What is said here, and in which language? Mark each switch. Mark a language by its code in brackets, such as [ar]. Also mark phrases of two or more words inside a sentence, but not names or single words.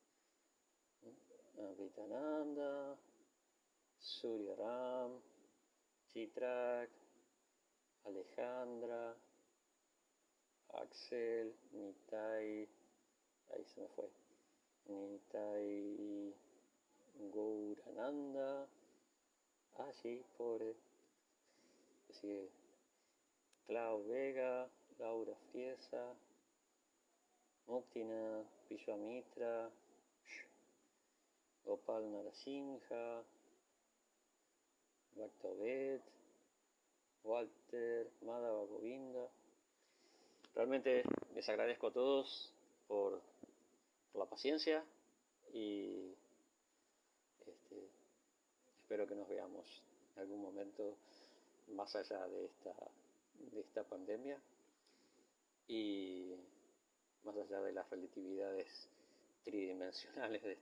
[es] Vitananda, Surya Ram, Chitrak, Alejandra, Axel, Nitai, ahí se me fue, Nitai Gourananda, sí, pobre, sigue Clau Vega, Laura Friesa, Muktina, Vishwamitra, Gopal Narasimha, Bhaktavet, Walter, Madhava Govinda. Realmente les agradezco a todos por la paciencia y espero que nos veamos en algún momento más allá de esta pandemia y más allá de las relatividades tridimensionales de este mundo.